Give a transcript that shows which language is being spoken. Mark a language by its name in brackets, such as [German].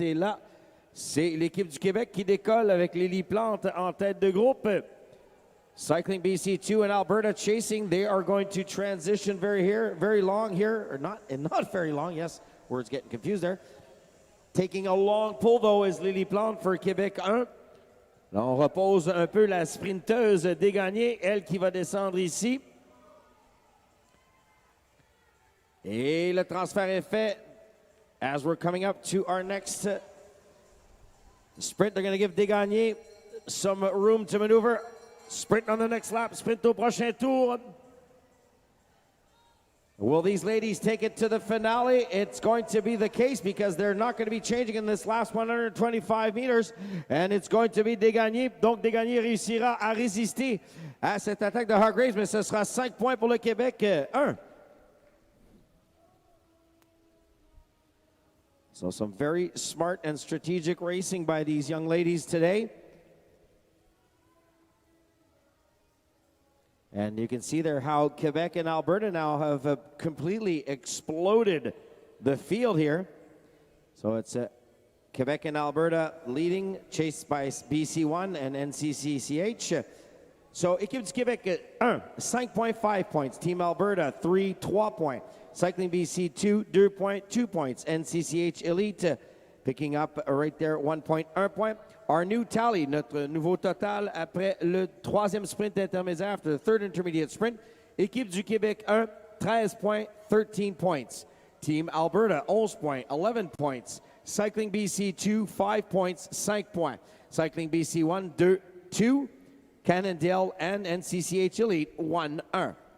[French] Et là, c'est l'équipe du Québec qui décolle avec Lily Plante en tête de groupe. [English] Cycling BC2 and Alberta chasing. They are going to transition very long here, or not very long. Yes, words getting confused there. Taking a long pull though is Lily Plante for Québec 1. [French] Là, on repose un peu la sprinteuse Desgagnés, elle qui va descendre ici. Et le transfert est fait [English] as we're coming up to our next sprint. They're going to give Desgagnés some room to maneuver. Sprint on the next lap. [French] Sprint au prochain tour. [English] Will these ladies take it to the finale? It's going to be the case because they're not going to be changing in this last 125 meters. And it's going to be Desgagnés. [French] Donc Desgagnés réussira à résister à cette attaque de Hargreaves, mais ce sera 5 points pour le Québec 1. [English] So some very smart and strategic racing by these young ladies today. And you can see there how Quebec and Alberta now have completely exploded the field here. So it's Quebec and Alberta leading, chased by BC1 and NCCCH. So Équipe du Québec 1, 5.5 points. Team Alberta 3 points. Cycling BC 2 points, 2 points. NCCH Elite picking up right there 1 point, 1 point. Our new tally, [French] notre nouveau total après le 3e sprint intermédiaire, [English] after the 3rd intermediate sprint. Équipe du Québec 1, 13 points, 13 points. Team Alberta 11 points, 11 points. Cycling BC 2, 5 points, 5 points. Cycling BC 1, 2. Cannondale and NCCH Elite 1-1.